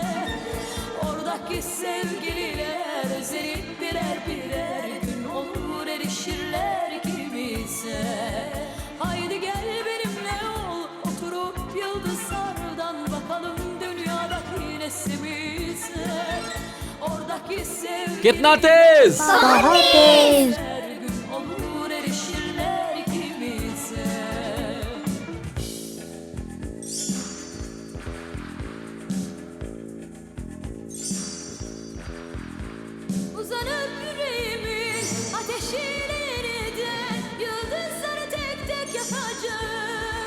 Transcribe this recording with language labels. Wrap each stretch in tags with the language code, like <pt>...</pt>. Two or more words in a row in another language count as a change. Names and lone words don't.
<tr>Oradaki sevgililer özenip birer birer gün olur erişirler ikimize. Haydi gel benimle ol, oturup yıldızlardan bakalım dünyadaki nesimize. Oradaki sevgililer</tr> <hi>कितना तेज! बहुत तेज।</hi> <tr>her gün olur erişirler ikimize. Uzanıp yüreğimin ateşiyle yeniden yıldızları tek tek yakacağım.</tr>